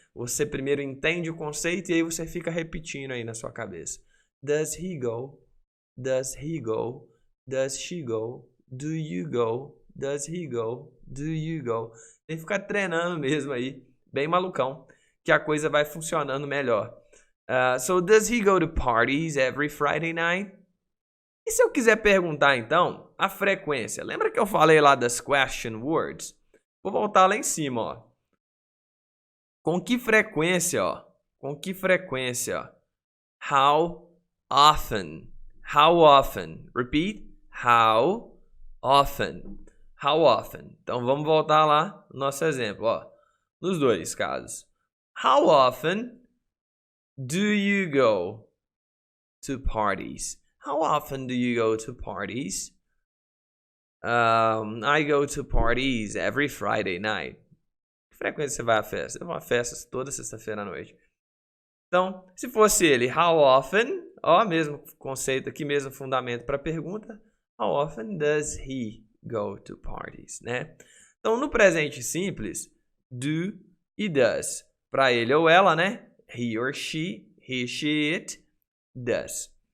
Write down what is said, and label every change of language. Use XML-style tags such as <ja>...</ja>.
<pt>Você primeiro entende o conceito e aí você fica repetindo aí na sua cabeça.</pt> <en>Does he go? Does he go? Does she go? Do you go? Does he go? Do you go?</en> <pt>Tem que ficar treinando mesmo aí, bem malucão, que a coisa vai funcionando melhor.</pt> <en>So does he go to parties every Friday night?</en> <pt>E se eu quiser perguntar, então, a frequência? Lembra que eu falei lá das question words? Vou voltar lá em cima, ó. Com que frequência, ó? Com que frequência, ó?</pt> <en>How often? How often? Repeat. How often? How often?</en> <pt>Então, vamos voltar lá no nosso exemplo, ó. Nos dois casos.</pt> <en>How often do you go to parties? How often do you go to parties? I go to parties every Friday night.</en> <pt>Que frequência você vai à festa? Eu vou à festa toda sexta-feira à noite. Então, se fosse ele,</pt> <en>how often?</en> <pt>Ó, mesmo conceito aqui, mesmo fundamento para a pergunta.</pt> <en>How often does he go to parties, né?</en> <pt>Então, no presente simples, do e does. Para ele ou ela, né?</pt> <en>He or she, it, does.</en>